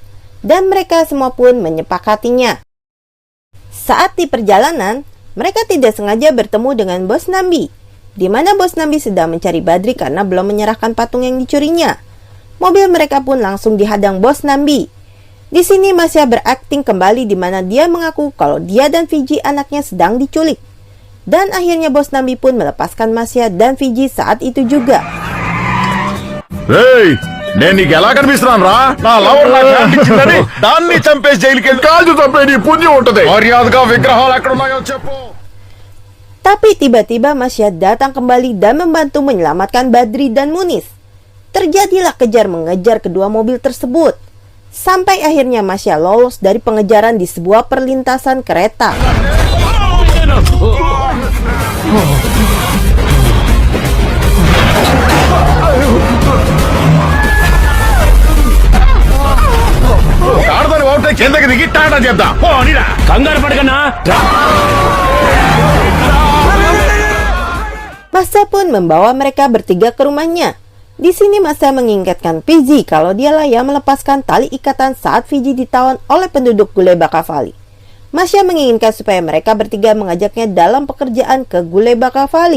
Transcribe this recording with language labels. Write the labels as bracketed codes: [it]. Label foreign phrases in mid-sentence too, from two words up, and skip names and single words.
[id] Dan mereka semua pun menyepakatinya. Saat di perjalanan, mereka tidak sengaja bertemu dengan bos Nambi, di mana bos Nambi sedang mencari Badri karena belum menyerahkan patung yang dicurinya. Mobil mereka pun langsung dihadang bos Nambi. Di sini Masya berakting kembali di mana dia mengaku kalau dia dan Fiji anaknya sedang diculik. Dan akhirnya bos Nambi pun melepaskan Masya dan Fiji saat itu juga. Hey! [te] నేను నీకు ఎలా కనిపిస్తున్నాను రా నా లవర్ నాకు హ్యాండ్ ఇచ్చిందని దాన్ని చంపేసి జైలుకి కాదు చంపే నీ పుణ్యం ఉంటది. మర్యాదగా విగ్రహాలు ఎక్కడున్నాయో చెప్పు. [id] Tapi tiba-tiba Masya datang kembali dan membantu menyelamatkan Badri dan Muniz. Terjadilah kejar-mengejar kedua mobil tersebut. Sampai akhirnya Masya lolos dari pengejaran di sebuah perlintasan kereta. [te] ఆడదాని ఓటే కిందకి దిగి టాటా చెప్తా కంగారు పడకన్నా. [id] Masya pun membawa mereka bertiga ke rumahnya. Di sini Masya mengingatkan Fiji kalau dialah yang melepaskan tali ikatan saat Fiji ditawan oleh penduduk Guleba Valley. Masya menginginkan supaya mereka bertiga mengajaknya dalam pekerjaan ke Guleba Valley.